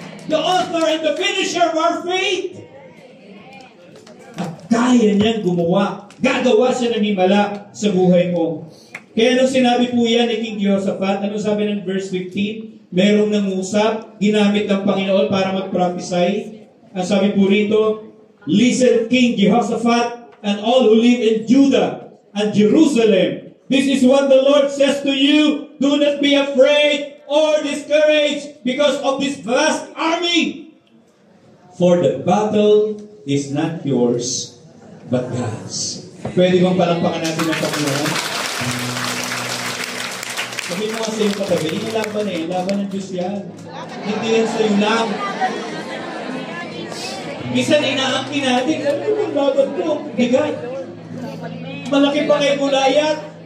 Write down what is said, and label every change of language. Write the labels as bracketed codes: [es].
[en] The author and the finisher of our faith. [tl] At kaya niyan gumawa. Gagawa siya ng himala sa buhay mo. Kaya nung sinabi po yan ni King Jehoshaphat, ano sabi ng verse 15? Merong nangusap, ginamit ng Panginoon para mag-prophesy. Ang sabi po rito, [en] listen, King Jehoshaphat, and all who live in Judah and Jerusalem. This is what the Lord says to you. Do not be afraid or discouraged because of this vast army. For the battle is not yours, but God's. [tl] Pwede bang palakpakan natin ng Panginoon? Sabi mo nga sa iyong katabi, yung laban eh, laban ng Diyos yan. Hindi yan sa iyo lang. Minsan inaangkin natin, ano yung laban ko? Bigat. Malaki pa kay Gulayat.